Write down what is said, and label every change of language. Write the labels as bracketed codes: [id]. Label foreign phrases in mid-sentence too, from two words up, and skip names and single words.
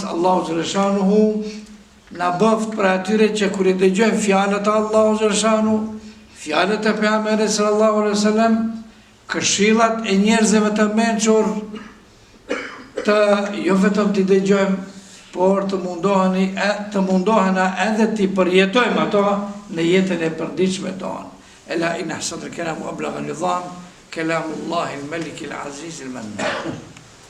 [sq] Allahu Gjeleshanuhu na bëft për atyre që kur i dëgjojnë fjalët e Allahu Gjeleshanuhu, fjalët e pejgamberit [ar] صلى الله عليه وسلم, [sq] këshillat e njerëzve të mençur, të jo vetëm t'i dëgjojmë, por të mundohena edhe t'i përjetojmë ato në jetën e përditshme tonë. [ar] ألا إن أحسن الكلام وأبلغ النظام كلام الله الملك العزيز المنان.